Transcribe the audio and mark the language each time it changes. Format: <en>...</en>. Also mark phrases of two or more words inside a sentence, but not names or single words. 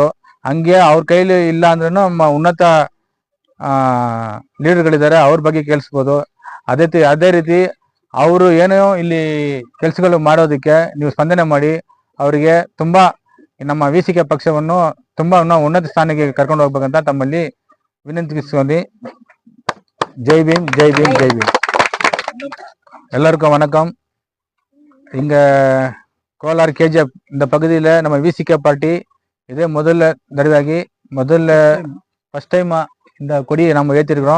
<kn>ಹಂಗೆ ಅವ್ರ ಕೈಲಿ ಇಲ್ಲ ಅಂದ್ರೂ ನಮ್ಮ ಉನ್ನತ ಲೀಡರ್ಗಳಿದ್ದಾರೆ, ಅವ್ರ ಬಗ್ಗೆ ಕೇಳಿಸ್ಬೋದು. ಅದೇ ರೀತಿ ಅವರು ಏನೋ ಇಲ್ಲಿ ಕೆಲಸಗಳು ಮಾಡೋದಕ್ಕೆ ನೀವು ಸ್ಪಂದನೆ ಮಾಡಿ ಅವರಿಗೆ ತುಂಬಾ ನಮ್ಮ ವಿಸಿಕೆ ಪಕ್ಷವನ್ನು ತುಂಬಾ ಉನ್ನತ ಸ್ಥಾನಕ್ಕೆ ಕರ್ಕೊಂಡು ಹೋಗ್ಬೇಕಂತ ತಮ್ಮಲ್ಲಿ விண்ணப்பிச்சுக்கோண்டி.</kn> <ta>ஜெய் பீம் ஜெய் பீம் ஜெய் பீம். எல்லாருக்கும் வணக்கம். இங்க கோலார் KGF இந்த பகுதியில் நம்ம விசிகே பார்ட்டி இதே</ta> <en>first time</en> <ta>இந்த கொடியை நம்ம ஏற்றிருக்கிறோம்.</ta>